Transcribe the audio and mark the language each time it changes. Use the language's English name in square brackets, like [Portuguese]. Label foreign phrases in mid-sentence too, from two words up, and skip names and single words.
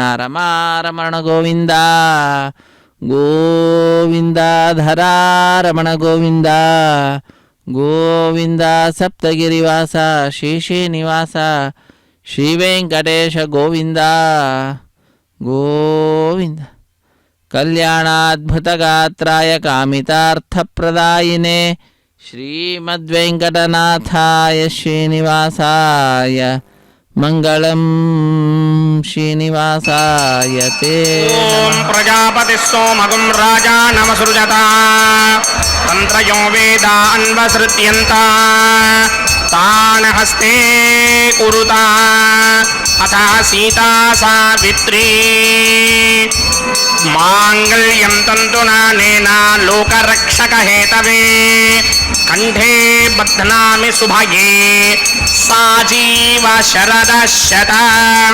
[Sanskrit] ರಮಾರಮಣ ಗೋವಿಂದ ಗೋವಿಂದ, ಧರಾ ರಮಣ ಗೋವಿಂದ ಗೋವಿಂದ, ಸಪ್ತಗಿರಿವಾಸ ಶೇಷೇ ನಿವಾಸ ಶ್ರೀ ವೆಂಕಟೇಶ ಗೋವಿಂದ ಗೋವಿಂದ. ಕಲ್ಯಾಣಾದ್ಭುತಗಾತ್ರಾಯ ಕಾಮಿತಾರ್ಥಪ್ರದಾಯಿನೇ ಶ್ರೀಮದ್ವೆಂಕಟನಾಥಾಯ ಶ್ರೀನಿವಾಸಾಯ ಮಂಗಳಂ ಶ್ರೀನಿವಾಸಾಯ ತೇ. ಓಂ ಪ್ರಜಾಪತಿ ಸೋಮಗುಂ ರಾಜಾ ನಮಸೃಜತ ತಂತ್ರಯೋ ವೇದ ಅನ್ವಸೃತ್ಯಂತ ತಾನ ಹಸ್ತೆ ಕುರುತ ಅಥ ಸೀತಾ ಸಾವಿತ್ರೀ ಮಾಂಗಲ್ಯಂ ತಂತುನಾನೇನ ಲೋಕರಕ್ಷಕ ಹೇತವೇ ಕಂಠೇ ಬಧ್ನಾಮಿ ಸುಭಗೆ ಸಾಜೀವ ಶರದ ಶತಂ.